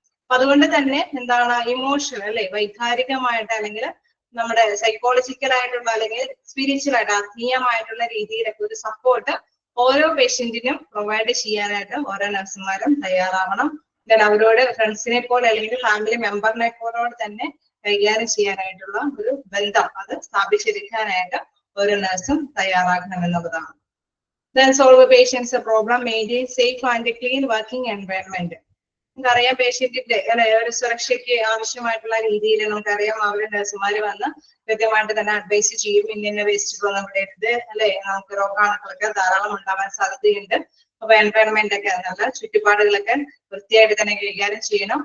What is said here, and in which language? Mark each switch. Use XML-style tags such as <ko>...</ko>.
<ml>അപ്പൊ അതുകൊണ്ട് തന്നെ എന്താണ് ഇമോഷണൽ അല്ലെ വൈകാരികമായിട്ട് അല്ലെങ്കിൽ നമ്മുടെ സൈക്കോളജിക്കൽ ആയിട്ടുള്ള അല്ലെങ്കിൽ സ്പിരിച്വൽ ആയിട്ട് ആത്മീയമായിട്ടുള്ള രീതിയിലൊക്കെ ഒരു സപ്പോർട്ട് ഓരോ പേഷ്യന്റിനും പ്രൊവൈഡ് ചെയ്യാനായിട്ട് ഓരോ നഴ്സുമാരും തയ്യാറാവണം. അവരോട് ഫ്രണ്ട്സിനെ പോലെ അല്ലെങ്കിൽ ഫാമിലി മെമ്പറിനെ പോലോട് തന്നെ കൈകാര്യം ചെയ്യാനായിട്ടുള്ള ഒരു ബന്ധം അത് സ്ഥാപിച്ചെടുക്കാനായിട്ട് ഓരോ നഴ്സും തയ്യാറാക്കണം എന്നുള്ളതാണ്.</ml> <en>Then solve patients problem, maintain safe and clean working environment.</en> <ml>നമുക്കറിയാം പേഷ്യന്റിന്റെ അല്ലെ ഒരു സുരക്ഷയ്ക്ക് ആവശ്യമായിട്ടുള്ള രീതിയിൽ നമുക്കറിയാം അവര് നഴ്സുമാര് വന്ന് കൃത്യമായിട്ട് തന്നെ അഡ്വൈസ് ചെയ്യും. ഇന്ന വേസ്റ്റുകൾ നമ്മുടെ അടുത്ത് അല്ലെ നമുക്ക് രോഗാണുക്കളൊക്കെ ധാരാളം ഉണ്ടാവാൻ സാധ്യതയുണ്ട്. അപ്പൊ എൻവയൺമെന്റ് ഒക്കെ നല്ല ചുറ്റുപാടുകളൊക്കെ വൃത്തിയായിട്ട് തന്നെ കൈകാര്യം ചെയ്യണം.</ml>